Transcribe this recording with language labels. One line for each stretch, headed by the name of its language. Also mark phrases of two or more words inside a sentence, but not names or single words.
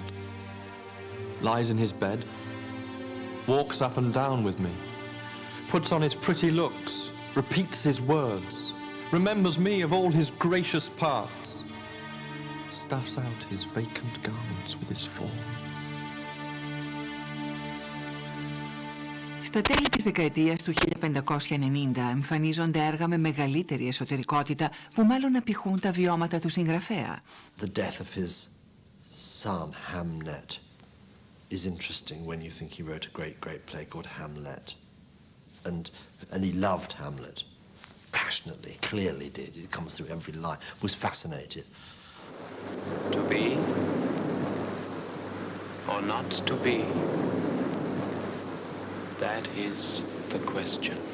English: Lies in his bed, walks up and down with me, puts on his pretty looks, repeats his words, remembers me of all his gracious parts, stuffs out his vacant garments with his form.
Greek: Στα τέλη της δεκαετίας του 1590 εμφανίζονται έργα με μεγαλύτερη εσωτερικότητα που μάλλον απηχούν τα βιώματα του συγγραφέα.
English: The death of his son Hamnet is interesting when you think he wrote a great play called Hamlet. And he loved Hamlet passionately, clearly did. It comes through every line, was fascinated. To be or not to be, that is the question.